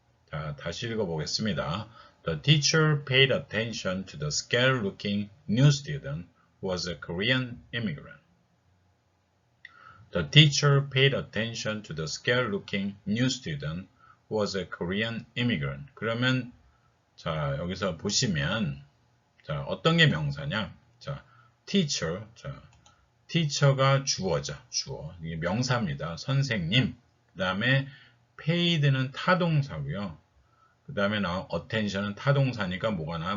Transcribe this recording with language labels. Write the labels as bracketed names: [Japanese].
[Korean] 자, 다시 읽어보겠습니다. [English] The teacher paid attention to the scared-looking new student who was a Korean immigrant. The teacher paid attention to the scared-looking new student who was a Korean immigrant. [Korean] 그러면 자, 여기서 보시면 자, 어떤 게 명사냐? 자, teacher. 자, teacher가 주어죠. 주어. 이게 명사입니다. 선생님. 그다음에 paid는 타동사고요. 그다음에 나온 attention은 타동사니까 뭐가 나와?